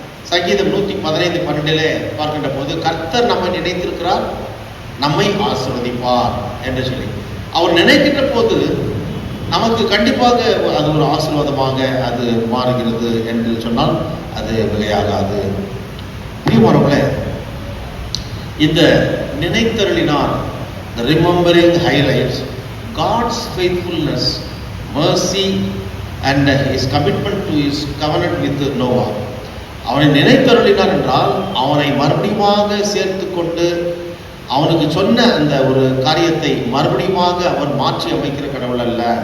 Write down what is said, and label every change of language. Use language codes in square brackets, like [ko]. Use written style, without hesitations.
[ta] சங்கீதம் 115:12 பார்க்கின்ற போது, கர்த்தர் நம்மை நினைத்திருக்கிறார், நம்மை ஆசீர்வதிப்பார் என்று சொல்லி அவர் நினைக்கின்ற போது நமக்கு கண்டிப்பாக அது ஒரு ஆசீர்வாதமாக அது மாறுகிறது என்று சொன்னால் அது மிகையாகாது. பிரியமானவர்களே, இந்த நினைத்தருளினார், [en] the remembering highlights God's faithfulness, mercy and his commitment to his covenant with Noah. [ta] அவனை நினைத்தருளினார் என்றால் அவனை மறுபடியுமாக சேர்த்து கொண்டு அவனுக்கு சொன்ன அந்த ஒரு காரியத்தை மறுபடியுமாக அவர் மாற்றி அமைக்கிற கடவுள் அல்ல.